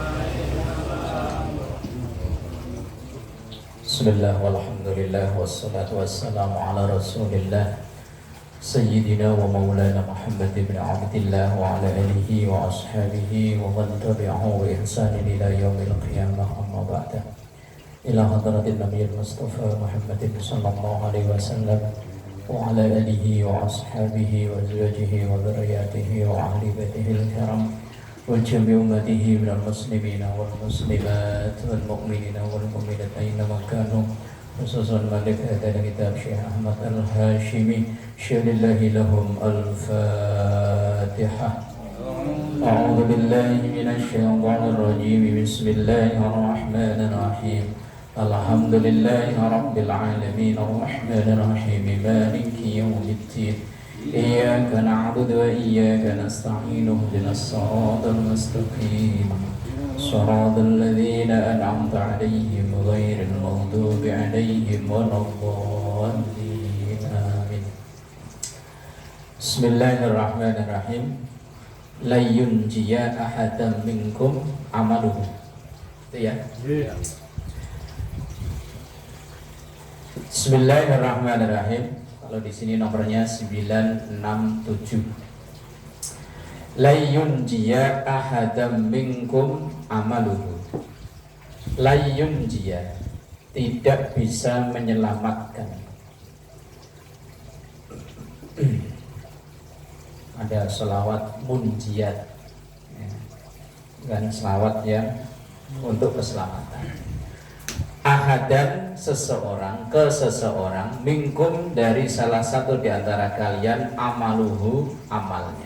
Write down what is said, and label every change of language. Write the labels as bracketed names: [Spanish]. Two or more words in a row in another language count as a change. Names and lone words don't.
[Arabic] بسم الله والحمد لله والصلاة والسلام على رسول الله سيدنا ومولانا محمد بن عبد الله وعلى آله وأصحابه ومن تبعه وإحسان إلى يوم القيامة أما بعد. إلى حضرة النبي المصطفى محمد صلى الله عليه وسلم وعلى آله وأصحابه وأزواجه وذريته وأهل بيته الكرام وجميع أمته من المسلمين والمسلمات والمؤمنين والمؤمنات أينما كانوا خصوصا مالك هذا الكتاب شيخ أحمد الهاشمي شيء لله لهم الفاتحة. أعوذ بالله من الشيطان الرجيم. بسم الله الرحمن الرحيم. الحمد لله رب العالمين الرحمن الرحيم مالك يوم الدين إياك نعبد وإياك نستعين اهدنا الصراط المستقيم صراط الذين أنعمت عليهم غير المغضوب عليهم ولا الضالين آمين. بسم الله الرحمن الرحيم. لا ينجي أحدا منكم عمله. [Indonesian] Itu ya. [Arabic] بسم الله الرحمن الرحيم. [Indonesian] Kalau di sini nomornya 967. [Arabic] لا ينجي أحدا منكم عمله. لا ينجي, [Indonesian] tidak bisa menyelamatkan. Ada selawat munjiat, kan selawat yang untuk keselamatan. Ahadan, seseorang, ke seseorang, minkum, dari salah satu di antara kalian, amaluhu, amalnya.